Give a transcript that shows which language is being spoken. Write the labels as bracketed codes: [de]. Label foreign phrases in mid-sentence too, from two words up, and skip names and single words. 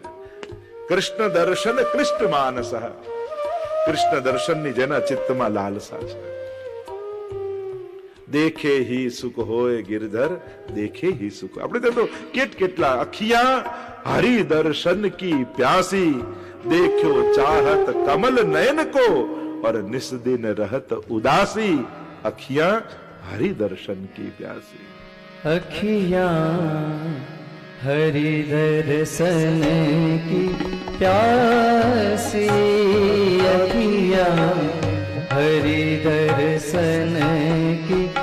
[gu] કૃષ્ણ દર્શન કૃષ્ણ માનસ, કૃષ્ણ દર્શનની જેના ચિત્તમાં લાલસા છે. [hi] देखे ही सुख होय गिरधर, देखे ही सुख. [gu] આપણે તો કેટલા [hi] अखिया हरि दर्शन की प्यासी, देख्यो चाहत कमल नयन को और निस दिन रहत उदासी, अखियां हरि दर्शन की प्यासी. अखियां हरि दर्शन की प्यासी, अखियां हरि दर्शन की